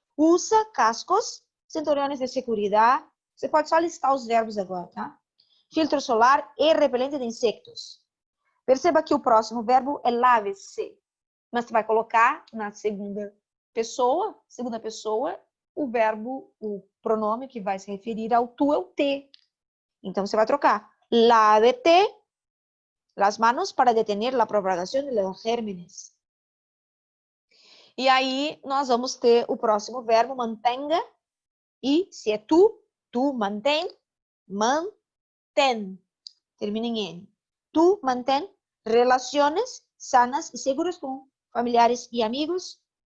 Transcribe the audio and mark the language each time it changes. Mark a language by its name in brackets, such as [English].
[Portuguese] Usa cascos, cinturões de segurança. Você pode só listar os verbos agora, tá? Filtro solar e repelente de insectos. Perceba que o próximo verbo é lave-se. Mas você vai colocar na segunda pessoa, o verbo, o pronome que vai se referir ao tu é o te. Então, você vai trocar. [Spanish] Lávete las manos para detener la propagación de los gérmenes. [Portuguese] E aí, nós vamos ter o próximo verbo, mantenga. E se é tu mantém, mantém. Termina em N. Tu mantém relações sanas e seguras com familiares e amigos.